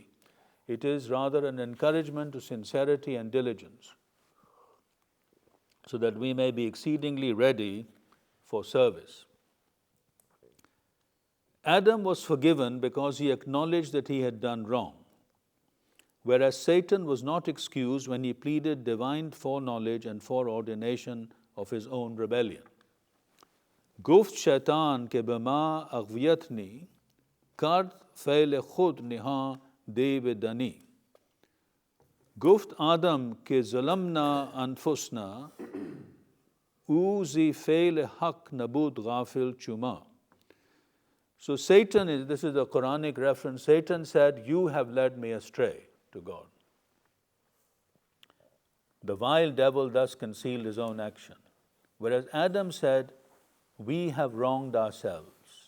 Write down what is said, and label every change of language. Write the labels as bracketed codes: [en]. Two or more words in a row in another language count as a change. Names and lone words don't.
[en] It is rather an encouragement to sincerity and diligence, so that we may be exceedingly ready for service. Adam was forgiven because he acknowledged that he had done wrong, whereas Satan was not excused when he pleaded divine foreknowledge and foreordination of his own rebellion. [fa] گفت شیطان که [ar] بما أغويتني, [fa] کرد فعل خود نهان دیو دنی. گفت آدم که [ar] ظلمنا أنفسنا, [fa] او ز فعل حق نبود غافل چو ما. [en] So Satan this is a Quranic reference. Satan said, "You have led me astray," to God. The vile devil thus concealed his own action. Whereas Adam said, "We have wronged ourselves."